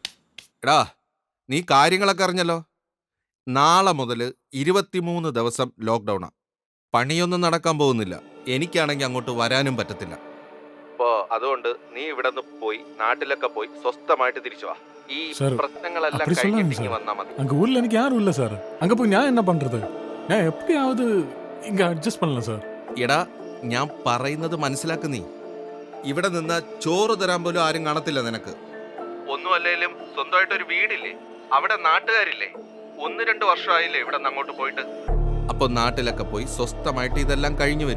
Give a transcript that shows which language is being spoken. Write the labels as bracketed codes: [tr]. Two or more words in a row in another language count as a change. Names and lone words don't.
[ml] എടാ നീ കാര്യങ്ങളൊക്കെ അറിഞ്ഞല്ലോ. നാളെ മുതൽ 23 ദിവസം ലോക്ക്ഡൗണാ. പണിയൊന്നും നടക്കാൻ പോകുന്നില്ല. എനിക്കാണെങ്കിൽ അങ്ങോട്ട് വരാനും പറ്റത്തില്ല. അപ്പോ അതുകൊണ്ട് നീ ഇവിടെ നിന്ന് പോയി നാട്ടിലൊക്കെ പോയി സ്വസ്ഥമായിട്ട് തിരിച്ചു വാ. ഈ സാർ, പ്രശ്നങ്ങളെല്ലാം [ta] அப்படி [ml] കഴിഞ്ഞിട്ട് [ta] சொல்லாதீங்க [ml] ഇങ്ങ് [ta] சார். [ml] വന്നാ മതി. [ta] அங்க ஊர்ல எனக்கு யாரும் இல்ல சார். அங்க போய் நான் என்ன பண்றது? நான் எப்படியாவது இங்க அட்ஜஸ்ட் பண்ணலாம் சார். [ml] എടാ ഞാൻ പറയുന്നത് മനസ്സിലാക്ക് നീ. ഇവിടെ നിന്ന് ചോറ് തരാൻ പോലും ആരും കാണത്തില്ല നിനക്ക്. ഒന്നുമല്ലേലും സ്വന്തമായിട്ടൊരു വീടില്ലേ, അവിടെ നാട്ടുകാരില്ലേ. 1-2 വർഷമായില്ലേ ഇവിടെ നിന്ന് അങ്ങോട്ട് പോയിട്ട്. അപ്പൊ നാട്ടിലൊക്കെ പോയി സ്വസ്ഥമായിട്ട് ഇതെല്ലാം കഴിഞ്ഞു വരൂ.